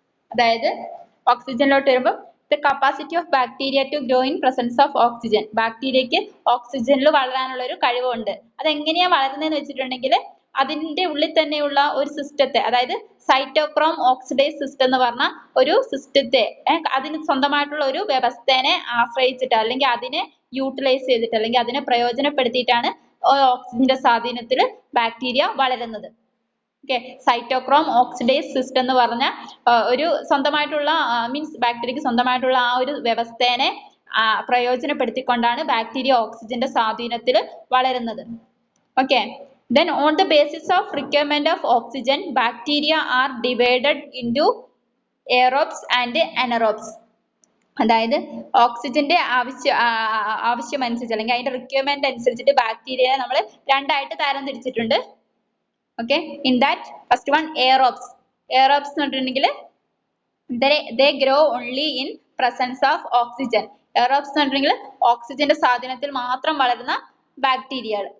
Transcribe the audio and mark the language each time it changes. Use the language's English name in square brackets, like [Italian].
[Malayalam] അതായത് ഓക്സിജനിലോട്ട് വരുമ്പോൾ [English] the capacity of bacteria to grow in presence of oxygen. [Malayalam] ബാക്ടീരിയക്ക് ഓക്സിജനിൽ വളരാനുള്ള ഒരു കഴിവുണ്ട്. അതെങ്ങനെയാ വളരുന്നതെന്ന് വെച്ചിട്ടുണ്ടെങ്കിൽ അതിന്റെ ഉള്ളിൽ തന്നെയുള്ള ഒരു സിസ്റ്റത്തെ, അതായത് സൈറ്റോക്രോം ഓക്സിഡേസ് സിസ്റ്റം എന്ന് പറഞ്ഞ ഒരു സിസ്റ്റത്തെ, അതിന് സ്വന്തമായിട്ടുള്ള ഒരു വ്യവസ്ഥേനെ ആശ്രയിച്ചിട്ട് അല്ലെങ്കിൽ അതിനെ യൂട്ടിലൈസ് ചെയ്തിട്ട് അല്ലെങ്കിൽ അതിനെ പ്രയോജനപ്പെടുത്തിയിട്ടാണ് ഓക്സിജന്റെ സ്വാധീനത്തിൽ ബാക്ടീരിയ വളരുന്നത്. ഓക്കെ, സൈറ്റോക്രോം ഓക്സിഡേസ് സിസ്റ്റം എന്ന് പറഞ്ഞ ഒരു സ്വന്തമായിട്ടുള്ള മീൻസ് ബാക്ടീരിയക്ക് സ്വന്തമായിട്ടുള്ള ആ ഒരു വ്യവസ്ഥേനെ പ്രയോജനപ്പെടുത്തിക്കൊണ്ടാണ് ബാക്ടീരിയ ഓക്സിജന്റെ സ്വാധീനത്തിൽ വളരുന്നത്. [English] Okay, then on the basis of requirement of oxygen, bacteria are divided into aerobes and anaerobes. [Malayalam] അതായത് ഓക്സിജന്റെ ആവശ്യമനുസരിച്ച് അല്ലെങ്കിൽ അതിന്റെ റിക്വയർമെന്റ് അനുസരിച്ചിട്ട് ബാക്ടീരിയയെ നമ്മൾ രണ്ടായിട്ട് തരംതിരിച്ചിട്ടുണ്ട്. [English] Okay, in that first one aerobes. Aerobes [Malayalam] എന്ന് പറഞ്ഞിട്ടുണ്ടെങ്കിൽ [English] they grow only in presence of oxygen. [Malayalam] Aerobes എന്ന് പറഞ്ഞിട്ടുണ്ടെങ്കിൽ ഓക്സിജന്റെ സ്വാധീനത്തിൽ മാത്രം വളരുന്ന ബാക്ടീരിയകൾ.